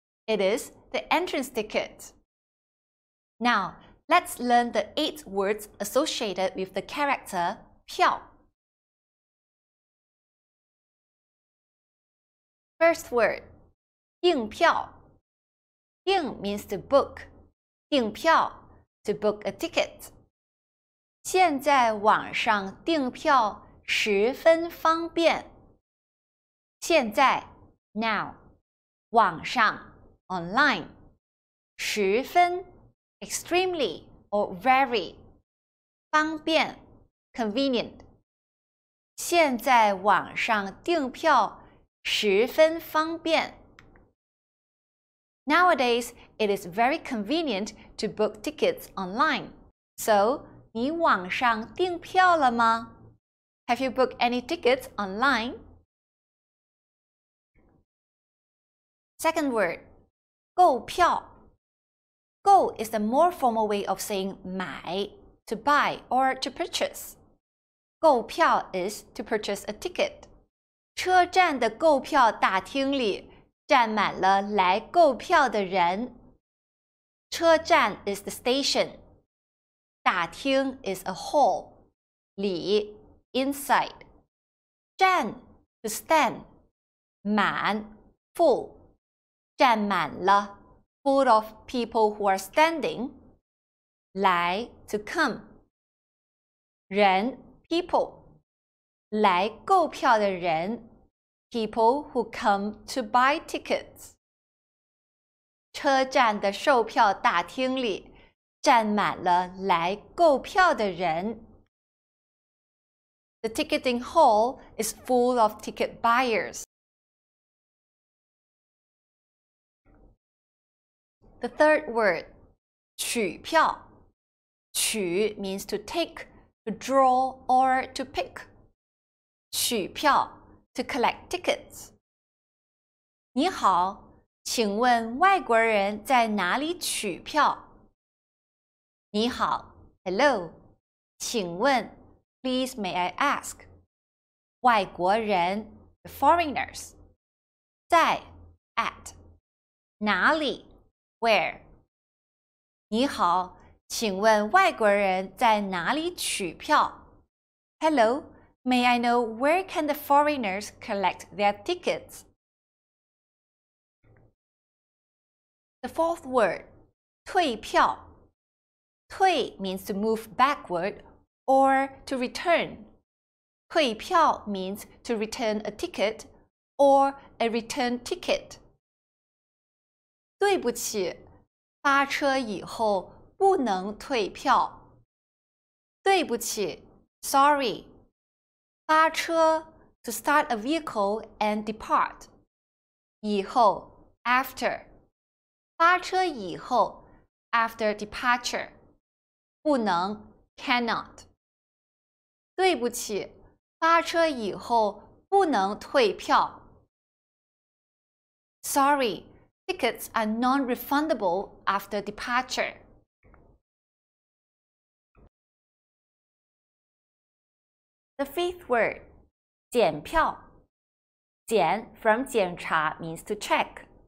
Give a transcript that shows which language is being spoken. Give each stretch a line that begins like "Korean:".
English: It is the entrance ticket. Now, let's learn the 8 words associated with the character 票. First word, 订票. 订 means to book. 订票 to book a ticket.
Chinese: 现在网上订票十分方便.
English: 现在 now. 网上 online. 十分 extremely or very. 方便 convenient.
Chinese: 现在网上订票十分方便.
English: Nowadays, it is very convenient to book tickets online.
Chinese: So, 你网上订票了吗?
English: Have you booked any tickets online? Second word, 购票. 购 is the more formal way of saying 买, to buy or to purchase. 购票 is to purchase a ticket.
Chinese: 车站的购票大厅里站满了来购票的人。
English: 车站 is the station. 大厅 is a hall. 里 inside. 站 to stand. 满 full. 站满了 full of people who are standing. 来 to come. 人 people.
Chinese: 来购票的人
English: people who come to buy tickets.
Chinese: 车站的售票大厅里站满了来购票的人。
English: The ticketing hall is full of ticket buyers. The third word, 取票. 取 means to take, to draw, or to pick. 取票to collect tickets.
Chinese: 你好，请问外国人在哪里取票？
English: 你好 hello. 请问 please may I ask. 外国人 the foreigners. 在 at. 哪里 where.
Chinese: 你好，请问外国人在哪里取票？
English: Hello. May I know where can the foreigners collect their tickets? The fourth word, 退票. 退 means to move backward or to return. 退票 means to return a ticket or a return ticket.
Chinese: 对不起，发车以后不能退票。对不起 sorry. 发车
English: to start a vehicle and depart. 以后 after. 发车以后 after departure. 不能 cannot.
Chinese: 对不起，发车以后不能退票。
English: Sorry, tickets are non-refundable after departure. The fifth word, 检票。 检 from 检查 means to check.